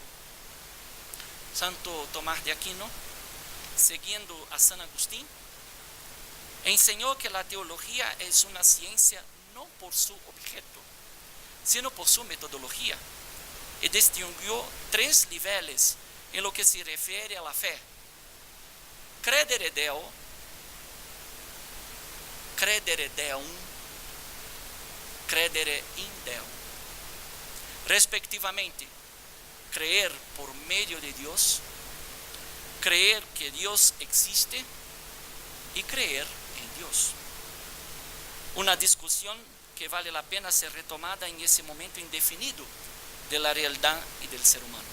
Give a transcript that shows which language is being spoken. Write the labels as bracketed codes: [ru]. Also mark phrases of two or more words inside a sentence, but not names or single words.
[es] Santo Tomás de Aquino, siguiendo a San Agustín, enseñó que la teología es una ciencia no por su objeto, sino por su metodología, y distinguió 3 niveles en lo que se refiere a la fe: [la] credere Deo, credere Deum, credere in Deo. [es] Respectivamente, creer por medio de Dios, creer que Dios existe y creer en Dios. Una discusión que vale la pena ser retomada en ese momento indefinido de la realidad y del ser humano.